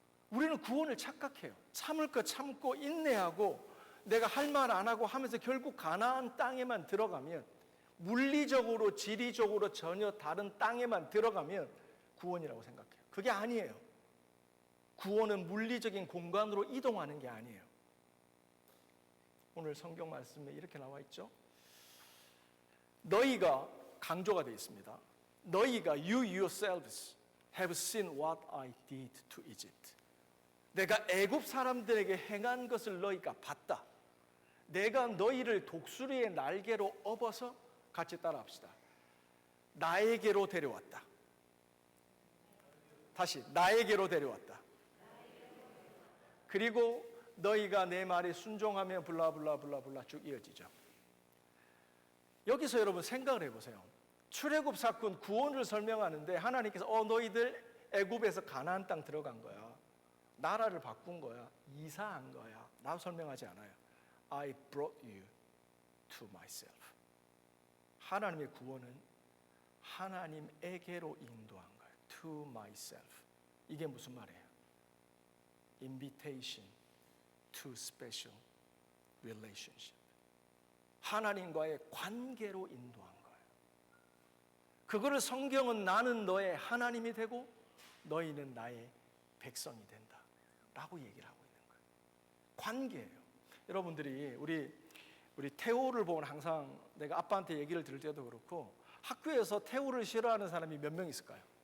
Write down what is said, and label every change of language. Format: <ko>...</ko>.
<ko>우리는 구원을 착각해요. 참을 거 참고 인내하고 내가 할 말 안 하고 하면서 결국 가나안 땅에만 들어가면 물리적으로 지리적으로 전혀 다른 땅에만 들어가면 구원이라고 생각해요. 그게 아니에요. 구원은 물리적인 공간으로 이동하는 게 아니에요. 오늘 성경 말씀에 이렇게 나와 있죠. 너희가 강조가 되어 있습니다. 너희가</ko> <en>you yourselves have seen what I did to Egypt.</en> <ko>내가 애굽 사람들에게 행한 것을 너희가 봤다. 내가 너희를 독수리의 날개로 업어서 같이 따라합시다. 나에게로 데려왔다. 다시 나에게로 데려왔다. 그리고 너희가 내 말에 순종하면 블라블라블라블라 쭉 이어지죠. 여기서 여러분 생각을 해보세요. 출애굽 사건 구원을 설명하는데 하나님께서 너희들 애굽에서 가나안 땅 들어간 거야. 나라를 바꾼 거야. 이사한 거야. 라고 설명하지 않아요.</ko> <en>I brought you to myself.</en> <ko>하나님의 구원은 하나님에게로 인도한 거예요.</ko> <en>To myself.</en> <ko>이게 무슨 말이에요?</ko> <en>Invitation to special relationship.</en> <ko>하나님과의 관계로 인도한 거예요. 그거를 성경은 나는 너의 하나님이 되고 너희는 나의 백성이 된다 라고 얘기를 하고 있는 거예요. 관계예요. 여러분들이 우리 태호를 보면 항상 내가 아빠한테 얘기를 들을 때도 그렇고 학교에서 태호를 싫어하는 사람이 몇 명 있을까요?</ko>